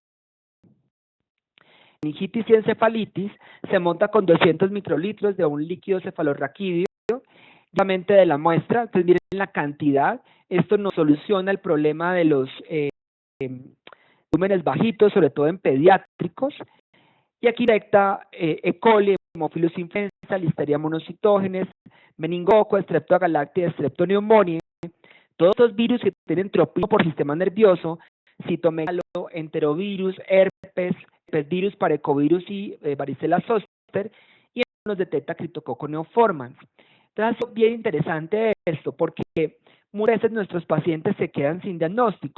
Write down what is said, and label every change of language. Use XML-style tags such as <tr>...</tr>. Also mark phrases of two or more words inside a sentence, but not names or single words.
<es>Meningitis y encefalitis se monta con 200 microlitros de un líquido cefalorraquídeo, obviamente de la muestra. Entonces miren la cantidad. Esto nos soluciona el problema de los volúmenes bajitos, sobre todo en pediátricos. Y aquí detecta E. coli, Haemophilus influenza, Listeria monocitógenes, meningococo, Streptogalactia, Streptoneumoniae. Todos estos virus que tienen tropismo por sistema nervioso, citomegalo, enterovirus, herpes virus, parecovirus y varicela zoster, y nos detecta Cryptococcus neoformans. Entonces es bien interesante esto, porque muchas veces nuestros pacientes se quedan sin diagnóstico.</es>